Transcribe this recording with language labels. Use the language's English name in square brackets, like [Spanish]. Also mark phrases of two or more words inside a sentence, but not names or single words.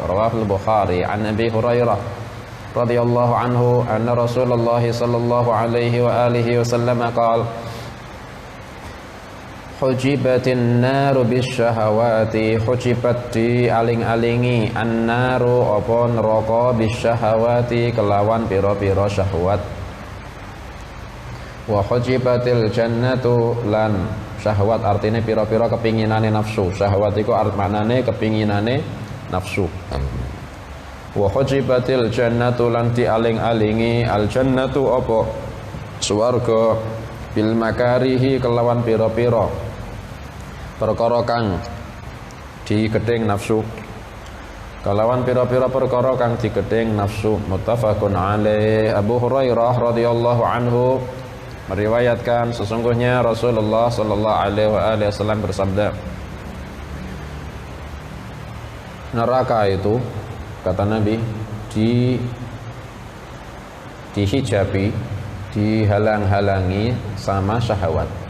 [Arabic] رواه البخاري عن أبي هريرة رضي الله عنه أن رسول الله صلى الله عليه وعلى آله وسلم قال حجبت النار بالشهوات حجبت [Javanese] di aling-alingi [Arabic] an-naru [Javanese] apa neraka [Arabic] bisyahawati [Javanese] kelawan pira-pira syahwat, [Arabic] وحجبت الجنة [Javanese] lan syahwat artinya pira-pira kepinginane nafsu. Syahwat iku maknane kepinginane nafsu. [Arabic] وحجبت الجنة [Javanese] lan di aling-alingi [Arabic] الجنة [Javanese] apa swarga [Arabic] بالمكاره [Javanese] kelawan pira-pira perkara kang digedeng nafsu, kelawan pira-pira perkara kang digedeng nafsu. [Arabic] متفق عليه. [Indonesian] Abu Hurairah [Arabic] رضي الله عنه [Indonesian] meriwayatkan sesungguhnya Rasulullah [Arabic] صلى الله عليه وسلم [Indonesian] bersabda, neraka itu kata Nabi dihijabi, dihalang-halangi sama syahwat.